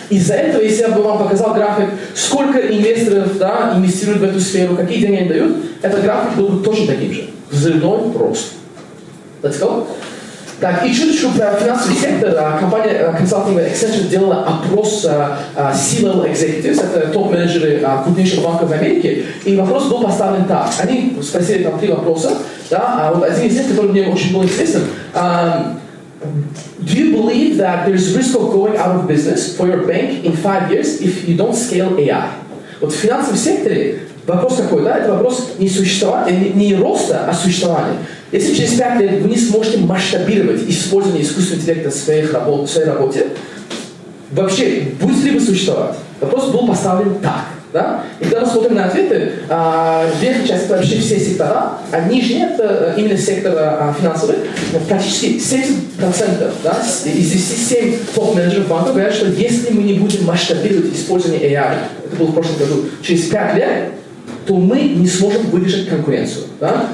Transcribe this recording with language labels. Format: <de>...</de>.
<ru>Из-за этого, если я бы вам показал график, сколько инвесторов, да, инвестируют в эту сферу, какие деньги они дают, этот график был бы точно таким же. Взрывной рост.</ru> <en>Let's go.</en> <ru>Так, и чуточку про финансовый сектор. Компания консалтинговая Accenture делала опрос C-level executives, это топ-менеджеры крупнейших банков в Америке, и вопрос был поставлен так. Они спросили там 3 вопроса, да, а вот один из них, который мне очень был интересен,</ru> <en>do you believe that there's risk of going out of business for your bank in 5 years if you don't scale AI?</en> <ru>Вот в финансовом секторе вопрос какой, да? Это вопрос не роста, а существования. Если через 5 лет вы не сможете масштабировать использование искусственного интеллекта в своей работе, вообще будете ли вы существовать? Вопрос был поставлен так. Да? И когда мы смотрим на ответы, верхняя часть это вообще все сектора, а нижняя это именно сектор финансовый, практически 70%, да, из 7 топ-менеджеров банка говорят, что если мы не будем масштабировать использование AI, это было в прошлом году, через 5 лет, то мы не сможем выдержать конкуренцию. Да?</ru>